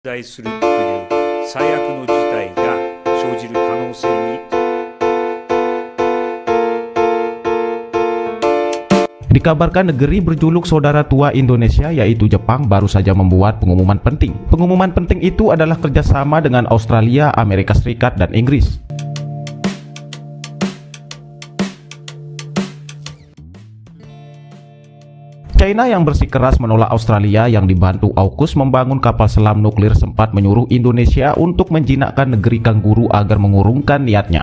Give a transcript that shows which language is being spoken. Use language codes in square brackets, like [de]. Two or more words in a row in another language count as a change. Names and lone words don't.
[ja] 在するという最悪の事態が生じる可能性に [id] Dikabarkan negeri berjuluk saudara tua Indonesia yaitu Jepang baru saja membuat pengumuman penting. Pengumuman penting itu adalah kerjasama dengan Australia, Amerika Serikat, dan Inggris. China yang bersikeras menolak Australia yang dibantu AUKUS membangun kapal selam nuklir sempat menyuruh Indonesia untuk menjinakkan negeri kanguru agar mengurungkan niatnya.